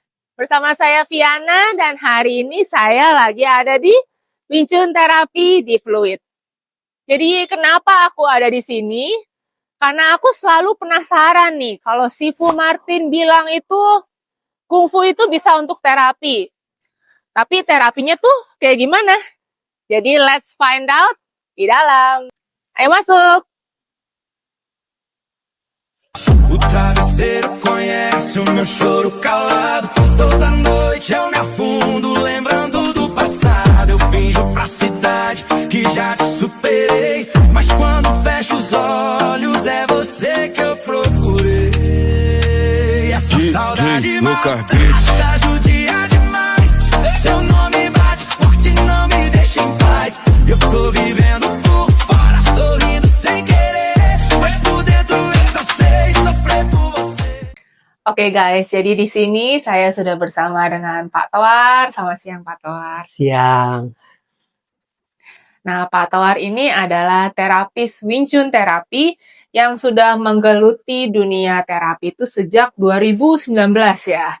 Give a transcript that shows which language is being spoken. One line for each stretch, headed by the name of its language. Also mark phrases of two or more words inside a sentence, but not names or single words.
Indonesian: Bersama saya Viana dan hari ini saya lagi ada di Wing Chun Terapi di Fluid. Jadi kenapa aku ada di sini? Karena aku selalu penasaran nih, kalau si Fu Martin bilang itu Kung Fu itu bisa untuk terapi. Tapi terapinya tuh kayak gimana? Jadi
English: let's find out
Indonesian: di dalam. Ayo masuk!
Portuguese: O travesseiro conhece o meu choro calado. Toda noite eu me afundo lembrando do passado. Eu finjo pra cidade que já te superei, mas quando fecho os olhos é você que eu procurei. Essa saudade mata, tá judia demais. Seu nome bate forte, não me deixa em paz. Eu tô vivendo por fora, sorrindo sem querer, mas por dentro eu só sei sofrer por você.
Indonesian: Oke guys, jadi di sini saya sudah bersama dengan Pak Toar. Selamat siang Pak Toar. Siang. Nah, Pak Toar ini adalah terapis Wing Chun terapi yang sudah menggeluti dunia terapi itu sejak 2019 ya.